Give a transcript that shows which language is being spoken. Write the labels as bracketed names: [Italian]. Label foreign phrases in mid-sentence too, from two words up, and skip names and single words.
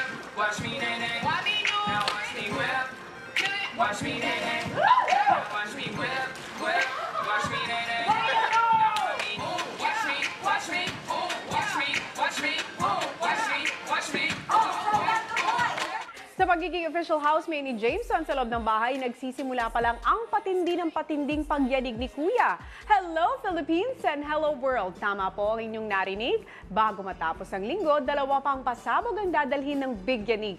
[English] Watch me nay-nay. Now watch me whip. Watch me nay-nay. Now watch me whip, whip. Watch me nay-nay. Watch me, watch me, watch me, watch me, watch me, watch me. [Filipino] Sa pagiging official housemate ni Jameson sa loob ng bahay, nagsisimula pa lang ang patindi ng patinding pagyanig ni Kuya. [English] Hello Philippines and hello world! [Filipino] Tama po ang inyong narinig. Bago matapos ang linggo, 2 pang pasabog ang dadalhin ng big yanig.